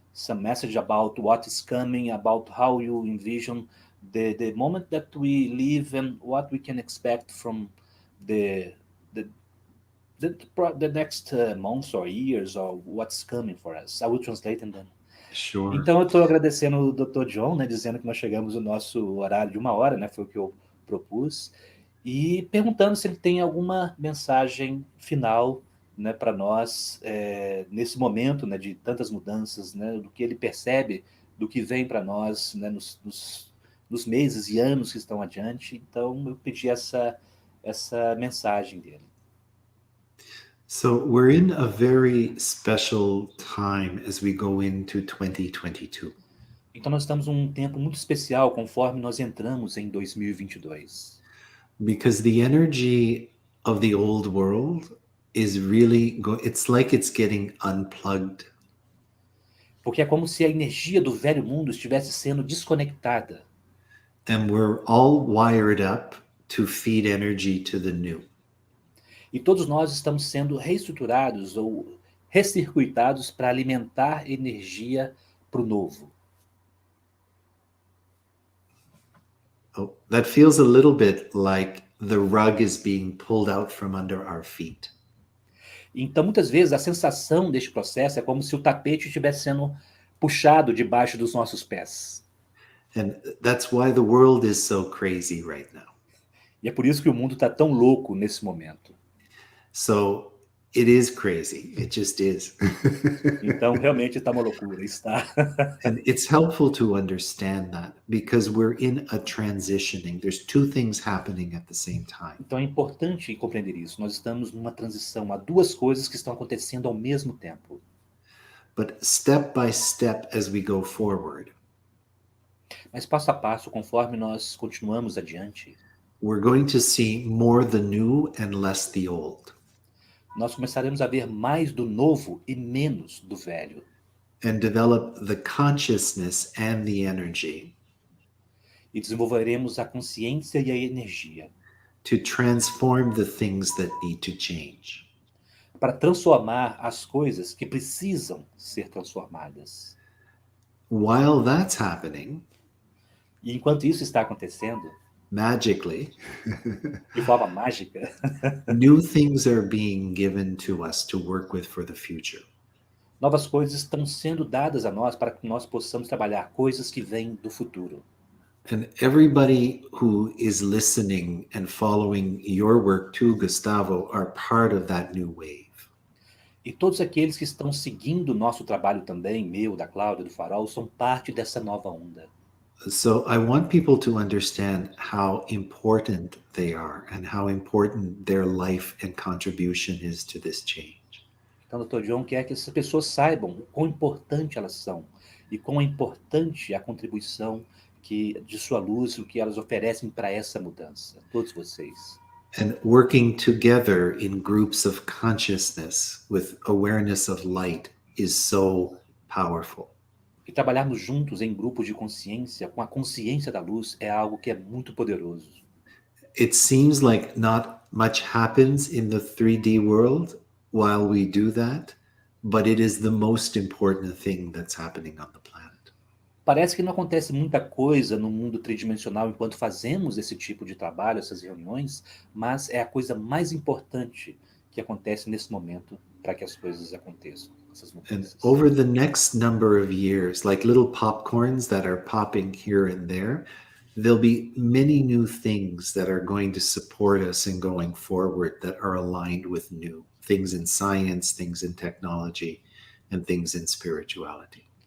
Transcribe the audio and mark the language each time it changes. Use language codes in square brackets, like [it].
[en] Some message about what is coming, about how you envision the moment that we live and what we can expect from the next months or years, or what's coming for us. I will translate and then. Sure. [pt] Então, eu estou agradecendo o Dr. John, né, dizendo que nós chegamos no nosso horário de 1 hora, né, foi o que eu propus, e perguntando se ele tem alguma mensagem final, né, para nós, nesse momento, né, de tantas mudanças, né, do que ele percebe, do que vem para nós, né, nos meses e anos que estão adiante. Então, eu pedi essa mensagem dele. [en] So we're in a very special time as we go into 2022. [pt] Então nós estamos num tempo muito especial conforme nós entramos em 2022. [en] Because the energy of the old world is really it's like it's getting unplugged. [pt] Porque é como se a energia do velho mundo estivesse sendo desconectada. [en] And we're all wired up to feed energy to the new. [pt] E todos nós estamos sendo reestruturados ou recircuitados para alimentar energia para o novo. [en] Oh, that feels a little bit like the rug is being pulled out from under our feet. [pt] Então, muitas vezes, a sensação deste processo é como se o tapete estivesse sendo puxado debaixo dos nossos pés. [en] And that's why the world is so crazy right now. [pt] E é por isso que o mundo está tão louco nesse momento. [en] So it is crazy. It just is. [pt] Então, realmente está uma loucura, está. [en] And it's helpful to understand that because we're in a transitioning. There's two things happening at the same time. [pt] Então, é importante compreender isso. Nós estamos numa transição. Há duas coisas que estão acontecendo ao mesmo tempo. [en] But step by step as we go forward, [pt] Mas passo a passo, conforme nós continuamos adiante, [en] we're going to see more the new and less the old. [pt] nós começaremos a ver mais do novo e menos do velho. [en] And develop the consciousness and the energy [pt] E desenvolveremos a consciência e a energia [en] to transform the things that need to change. [pt] para transformar as coisas que precisam ser transformadas. [en] While that's happening, [pt] E enquanto isso está acontecendo, [en] magically, [pt] de forma mágica, [en] new things are being given to us to work with for the future. [pt] novas coisas estão sendo dadas a nós para que nós possamos trabalhar coisas que vêm do futuro. [en] And everybody who is listening and following your work too, Gustavo, are part of that new wave. [pt] E todos aqueles que estão seguindo o nosso trabalho também, meu, da Cláudia, do Farol, são parte dessa nova onda. [en] So I want people to understand how important they are and how important their life and contribution is to this change. [pt] Então, Dr. John quer que essas pessoas saibam o quão importante elas são e quão é importante a contribuição de sua luz, o que elas oferecem para essa mudança, todos vocês. [en] And working together in groups of consciousness with awareness of light is so powerful. [pt] E trabalharmos juntos em grupos de consciência, com a consciência da luz, é algo que é muito poderoso. [en] It seems like not much happens in the 3D world while we do that, but it is the most important thing that's happening on the planet. [pt] Parece que não acontece muita coisa no mundo tridimensional enquanto fazemos esse tipo de trabalho, essas reuniões, mas é a coisa mais importante que acontece nesse momento para que as coisas aconteçam, essas mudanças. [en] And over the next number of years, like little popcorns that are popping here and there, there'll be many new things that are going to support us in going forward that are aligned with new things in science, things in technology, and things in spirituality.